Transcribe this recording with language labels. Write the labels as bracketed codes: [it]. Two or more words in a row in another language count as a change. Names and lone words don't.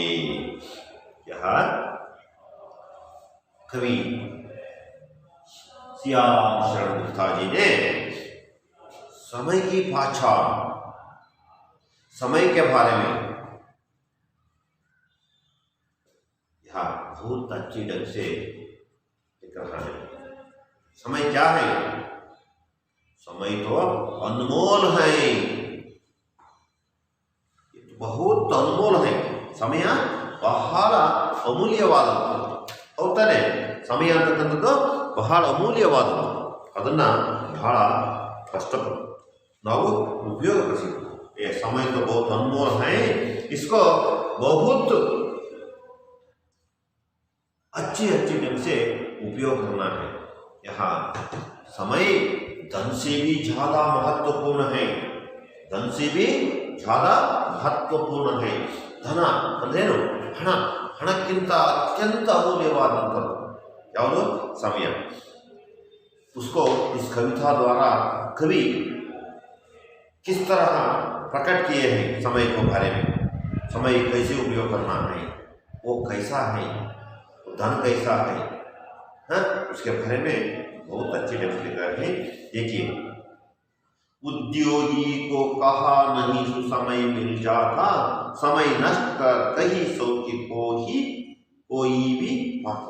[hi] यह कवि सियाराम शरण गुप्ता जी ने समय की पहचान, समय के बारे में यहाँ बहुत अच्छी ढंग से लिख रहा है। समय क्या है? समय तो अनमोल है, बहुत अनमोल है। [kn] समय ಬಹಳ ಅಮೂಲ್ಯವಾದದ್ದು, ಹೌದಾನೆ? ಸಮಯ ಅಂತಕ್ಕಂಥದ್ದು ಬಹಳ ಅಮೂಲ್ಯವಾದದ್ದು, ಅದನ್ನು ಬಹಳ ಕಷ್ಟಪಟ್ಟು ನಾವು ಉಪಯೋಗಪಡಿಸಬೇಕು। [hi] ये समय तो बहुत अनमोल है, इसको बहुत अच्छी ढंग से उपयोग करना है। यहाँ समय धन से भी ज्यादा महत्वपूर्ण है, धन से भी ज्यादा महत्वपूर्ण है। [kn] ಧನ ಅಂದ್ರೇನು? ಹಣ. ಹಣಕ್ಕಿಂತ ಅತ್ಯಂತ ಅಮೂಲ್ಯವಾದಂಥದ್ದು ಯಾವುದು? ಸಮಯ. [hi] उसको इस कविता द्वारा कवि किस तरह प्रकट किए हैं समय को बारे में, समय कैसे उपयोग करना है, वो कैसा है, वो धन कैसा है, हाँ? उसके बारे में बहुत अच्छे ढंग से लिखा है। देखिए, उद्योगी को कहा नहीं सो समय मिल जाता, समय नष्ट कर कहीं सौ की कोई भी पाता।